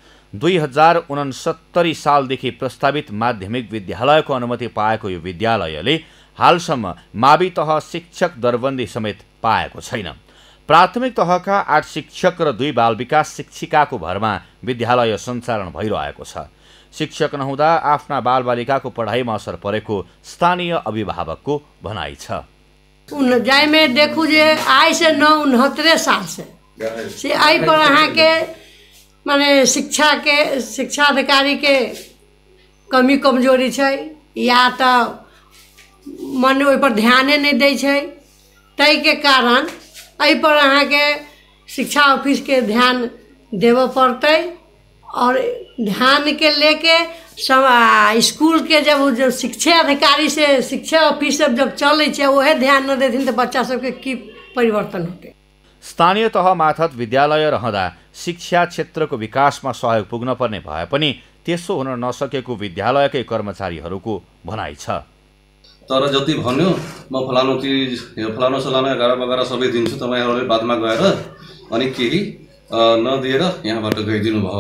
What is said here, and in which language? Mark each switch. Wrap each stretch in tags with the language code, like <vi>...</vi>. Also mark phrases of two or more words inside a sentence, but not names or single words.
<ne>2069 सालदेखि प्रस्तावित माध्यमिक विद्यालयको अनुमति पाएको यो विद्यालयले हालसम्म मावि तह शिक्षक दरबन्दी समेत पाएको छैन। प्राथमिक तहका 8 शिक्षक र 2 बाल विकास शिक्षिकाको भरमा विद्यालय सञ्चालन भइरहेको छ। शिक्षक नहुँदा आफ्ना बालबालिकाको पढाइमा असर परेको स्थानीय अभिभावकको भनाइ छ।</ne> <mai>जाय में देखू जे आई से 69 साल से आई पर अहाँ के माने शिक्षा अधिकारी के कमी कमजोरी छै, या तो मन ओहि पर ध्याने नहीं दै छै, तै के कारण एहि पर अहाँ के शिक्षा ऑफिस के ध्यान देव पड़ते और ध्यान के लेके स्कूल के जब शिक्षा अधिकारी से शिक्षा ऑफिस जब चले वह ध्यान न देथिन तो बच्चा सबके की परिवर्तन होते।</mai> <ne>स्थानीय तह मार्फत विद्यालय रहँदा शिक्षा क्षेत्रको विकासमा सहयोग पुग्न पर्ने भए पनि त्यसो हुन नसकेको विद्यालयकै कर्मचारीहरूको भनाइ छ। तर जति भन्यो म फलानु चिज फलानु सलानु 11 सबै दिन्छु, तपाईहरुले बादमा गएर अनि केही नदिएर यहाँबाट गइदिनु भयो।</ne>